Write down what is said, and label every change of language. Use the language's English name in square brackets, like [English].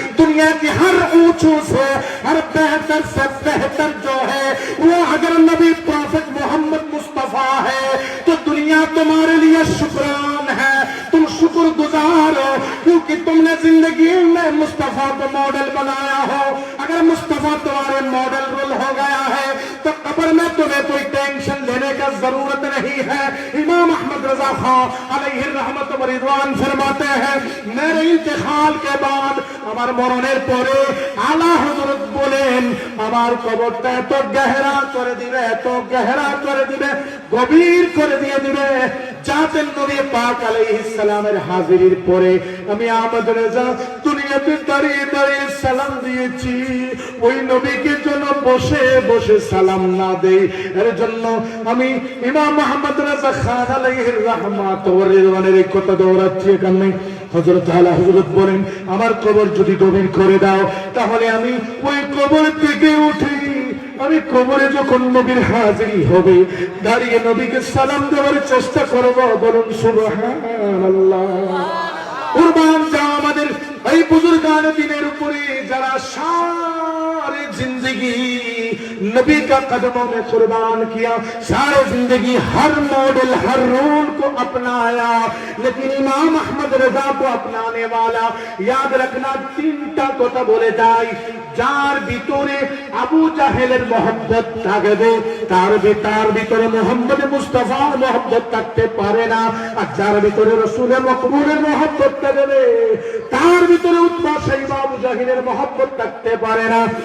[Hindi] दुनिया की हर ऊंचू से हर बेहतर से बेहतर जो है वो अगर नबी प्रॉफिट मोहम्मद मुस्तफा है तो दुनिया तुम्हारे लिए शुक्रान है, तुम शुक्रगुजार हो, क्योंकि तुमने जिंदगी में मुस्तफा को मॉडल बनाया हो। अगर मुस्तफा तुम्हारे मॉडल रोल हो गया है तो कब्र में तुम्हें कोई टेंशन लेने का जरूरत नहीं है। इमाम अहमद रजा खां अलैहि रहमत व रिदवान फरमाते हैं, मेरे इंतकाल के बाद [Bangla] আমার মরণের পরে আলা হযরত বলেন আমার কবরটা এত গহরা করে দিবে, এত গহরা করে দিবে, গভীর করে দিয়ে দিবে, যাতে নবী পাক আলাইহিস সালামের হাজিরির পরে আমি আহমদ রেজা দুনিয়াতে দাঁড়িয়ে দাঁড়িয়ে সালাম দিয়েছি, ওই নবীকে যেন বসে বসে সালাম না দেই। এর জন্য আমি ইমাম মুহাম্মদ রাজা খান আলাইহির রাহমাত ওয়া রিদওয়ানের এই কথা দৌড়াচ্ছি এখানে। হযরত আলা হযরত বলেন, আমার কবর যদি গভীর করে দাও তাহলে আমি ওই কবর থেকে উঠে আমি কবরে যখন নবীর হাজিরি হবে দাঁড়িয়ে নবীকে সালাম দেওয়ার চেষ্টা করব। বলুন সুবহানাল্লাহ। কুরবান যাও আমাদের এই বুজুর্গান দিনের উপরে যারা [Hindi] सारी जिंदगी नबी का कदमों में कुर्बान किया, सारी जिंदगी हर मॉडल हर रूल को अपनाया, लेकिन इमाम अहमद रजा को अपनाने वाला याद रखना तीनटा [Bangla] কথা বলে যাই। যার ভিতরে আবু জাহেলের মহব্বত থাকবে তার ভিতরে মুহাম্মদ মুস্তাফার মহব্বত থাকতে পারে না, আর যার ভিতরে রাসূল মকবুলের মহব্বত থাকবে তার ভিতরে উতবা সাইবা আবু জাহেলের মহব্বত থাকতে পারে না।